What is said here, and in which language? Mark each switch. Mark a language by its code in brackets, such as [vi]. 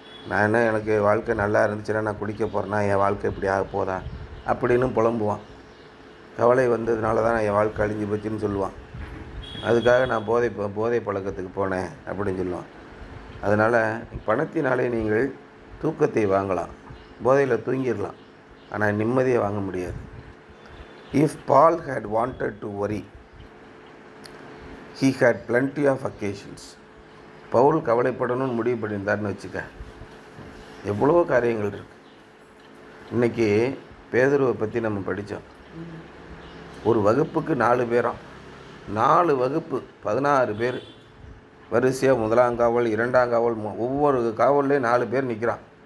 [ta] நான் என்ன எனக்கு வாழ்க்கை நல்லா இருந்துச்சுன்னா நான் குடிக்க போகிறேன்னா என் வாழ்க்கை இப்படி ஆக போதா அப்படின்னு புலம்புவான். கவலை வந்ததுனால தான் என் வாழ்க்கை அழிஞ்சு போச்சுன்னு சொல்லுவான். அதுக்காக நான் போதை பழக்கத்துக்கு போனேன் அப்படின்னு சொல்லுவான். அதனால் பணத்தினாலே நீங்கள் தூக்கத்தை வாங்கலாம், போதையில் தூங்கிடலாம், ஆனால் நிம்மதியை வாங்க முடியாது. [en] If Paul had wanted to worry, he had plenty of occasions. [ta] Pavul கவலைப்படணும்னு முடிவு பண்ணியிருந்தார்னு வச்சுக்க, எவ்வளோ காரியங்கள் இருக்குது. இன்றைக்கி பேதுருவை பற்றி நம்ம படித்தோம். ஒரு வகுப்புக்கு 4 பேராம், 4 வகுப்பு 16 பேர் வரிசையாக 1ஆம் காவல் 2ஆம் காவல் ஒவ்வொரு காவல்லையும் 4 பேர் நிற்கிறான்.